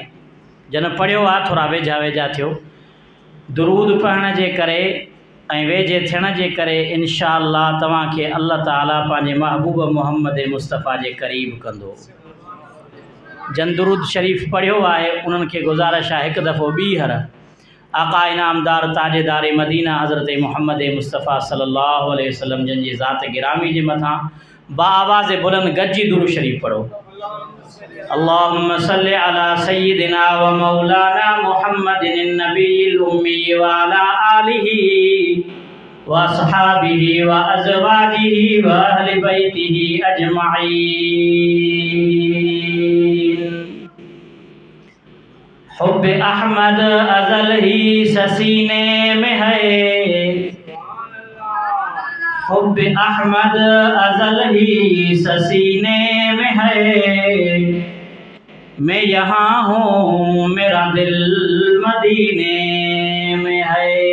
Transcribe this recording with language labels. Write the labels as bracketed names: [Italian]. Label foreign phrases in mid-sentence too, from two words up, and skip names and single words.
[Sindhi] जन पढ़ियो आहे थोड़ा वेझा वेझा थियो। दुरूद पढ़ण जे करे ऐं वेझे थियण जे करे [Arabic] إن شاء الله [Sindhi] तव्हांखे अल्लाह ताला पंहिंजे महबूब मोहम्मद मुस्तफ़ा जे क़रीब कंदो। जन दुरूद शरीफ़ पढ़ियो आहे उन्हनि खे गुज़ारिश आहे हिकु दफ़ो ॿीहर आका इनामदार ताजेदार मदीना हज़रत मोहम्मद मुस्तफ़ा [Arabic] صلى الله عليه وسلم [Sindhi] जन जी ज़ात गिरामी जे मथां बाआवाज़ बुलंद गजी दुरूद शरीफ़ पढ़ो। [Arabic] اللهم صل على سيدنا ومولانا محمد النبي الأمي وعلى آله وأصحابه وأزواجه وأهل بيته أجمعين. [Urdu] حب احمد ازل ہی سینے میں ہے، حب احمد ازل ہی سینے میں ہے، میں یہاں ہوں میرا دل مدینے میں ہے.